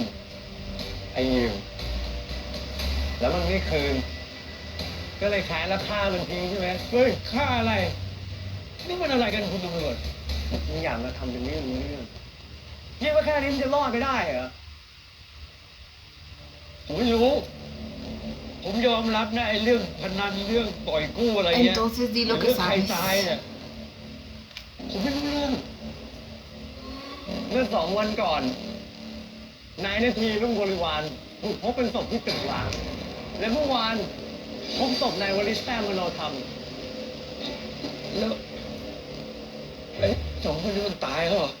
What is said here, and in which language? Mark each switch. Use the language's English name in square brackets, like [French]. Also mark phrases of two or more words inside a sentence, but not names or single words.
[Thai] ให้ยืม แล้วมันไม่คืน ก็เลยขายแล้วฆ่ามันทิ้งใช่ไหม เฮ้ย ค่าอะไร นี่มันอะไรกันคุณตำรวจ มึงอยากมาทำเป็นไม่รู้เรื่องคิดว่าแค่นี้มันจะรอดไปได้เหรอ ผมไม่รู้ ผมยอมรับนะไอ้เรื่องพนันเรื่องปล่อยกู้อะไรเงี้ย [Spanish] Entonces di lo [Thai] เรื่ [Spanish] que [Thai] ใคร [Spanish] sabes. [Thai] ตายเนี่ยผมไม่รู้เรื่อง เมื่อ2 วันก่อน นายนาทีรุ่งบริวารถูกพบเป็นศพที่ตึกร้าง และเมื่อวานพบศพนายวลิศแต้มมโนธรรม แล้วไอ้สองคนนี้มันตายแล้วเหรอ